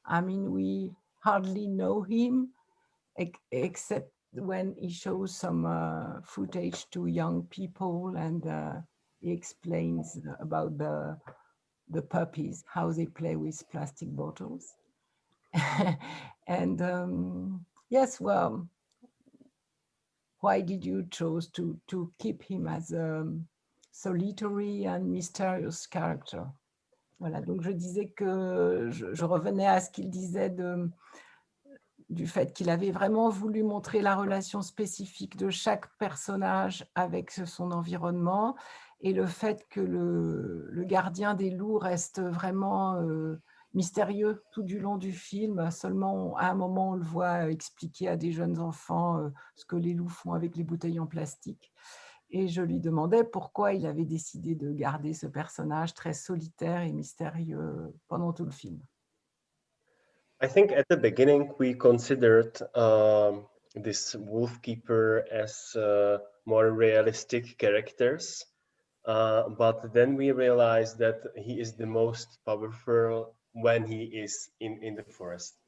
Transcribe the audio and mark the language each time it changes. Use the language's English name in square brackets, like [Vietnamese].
[English] I mean, we hardly know him except when he shows some footage to young people and he explains about the puppies, how they play with plastic bottles. And yes, well, why did you choose to keep him as a solitary and mysterious character? [French] Voilà, donc je disais que je revenais à ce qu'il disait du fait qu'il avait vraiment voulu montrer la relation spécifique de chaque personnage avec son environnement et le fait que le gardien des loups reste vraiment mystérieux tout du long du film. Seulement, à un moment, on le voit expliquer à des jeunes enfants ce que les loups font avec les bouteilles en plastique. Et je lui demandais pourquoi il avait décidé de garder ce personnage très solitaire et mystérieux pendant tout le film. [English] I think at the beginning we considered this wolf keeper as more realistic characters, but then we realized that he is the most powerful when he is in the forest.